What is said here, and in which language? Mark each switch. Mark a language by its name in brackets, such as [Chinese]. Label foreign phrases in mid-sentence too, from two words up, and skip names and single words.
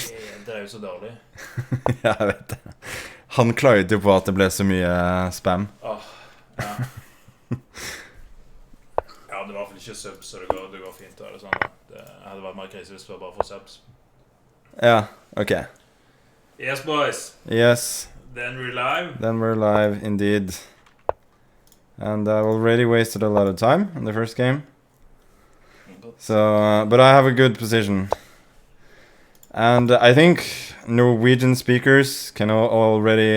[Norwegian] Det er jo så dårlig. Ja, jeg vet det. Han klaget jo på at det ble så mye spam. Åh, ja. Ja, det var i hvert fall ikke subs, så det går fint. Det sånn. Det hadde vært mer krise hvis det var bare for subs. Ja, ok. [English] Yes, boys. Yes. Then we're live. Then we're live, indeed. And I already wasted a lot of time in the first game. So, but I have a good position. And I think Norwegian speakers can already...